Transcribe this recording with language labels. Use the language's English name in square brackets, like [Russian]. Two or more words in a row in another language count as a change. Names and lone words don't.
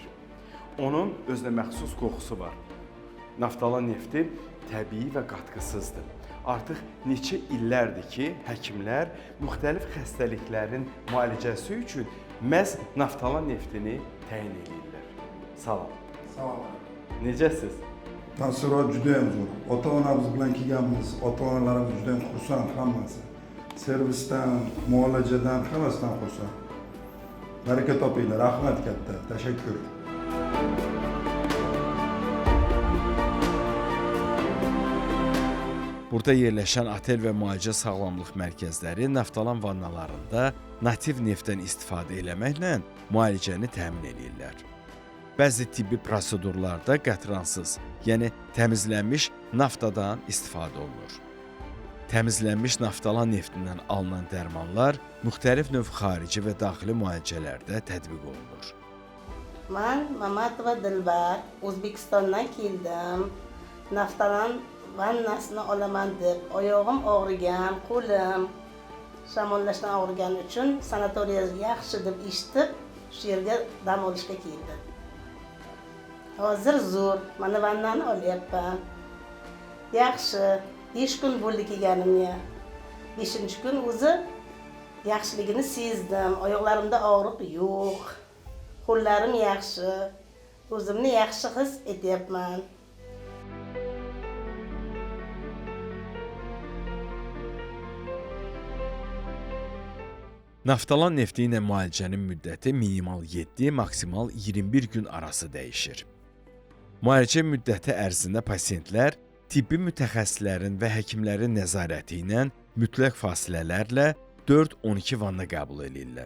[Azerbaijani] Onun özünə məxsus qoxusu var. Naftalan nefti təbii və qatqısızdır. Artıq neçə illərdir ki, həkimlər müxtəlif xəstəliklərin müalicəsi üçün məhz naftalan neftini təyin edirlər. Salam. Salam. Necəsiz? [Uzbek] Təəssürat cüdəyəm zor. Ota-anamız bilan kelganmiz. Ota-onalarimiz judayam xursand hammasi. Servisdan, muolajadan, hammasidan xursand. Baraka topinglar. Rahmat katta. Tashakkur. [Azerbaijani] Burada yerləşən otel və müalicə sağlamlıq mərkəzləri naftalan vannalarında nativ neftdən istifadə eləməklə müalicəni təmin edirlər. Bəzi tibbi prosedurlarda qətransız, yəni təmizlənmiş naftadan istifadə olunur. Təmizlənmiş naftalan neftindən alınan dərmanlar müxtəlif növ xarici və daxili müalicələrdə tətbiq olunur. [Uzbek] Mən Mamatova Dilbar, O'zbekistondan keldim. Naftalan vannasini olaman deb, oyog'im og'rigan, qo'lim shamollashdan og'rigani uchun sanatoriya yaxshi deb eshitib, shu yerga dam olishga keldim. Hozir zo'r, mana vannani olyapman. Yaxshi, 5 kun bo'ldi kelganimga. 5-kun o'zi yaxshiligini sezdim. Oyoqlarimda og'riq yo'q. Qo'llarim yaxshi. O'zimni yaxshi his etyapman. [Azerbaijani] Naftalan nefti ilə müalicənin müddəti minimal 7, maksimal 21 gün arası dəyişir. Müalicə müddəti ərzində pasientlər tibbi mütəxəssislərin və həkimlərin nəzarəti ilə mütləq fasilələrlə 4-12 vanna qəbul edirlər.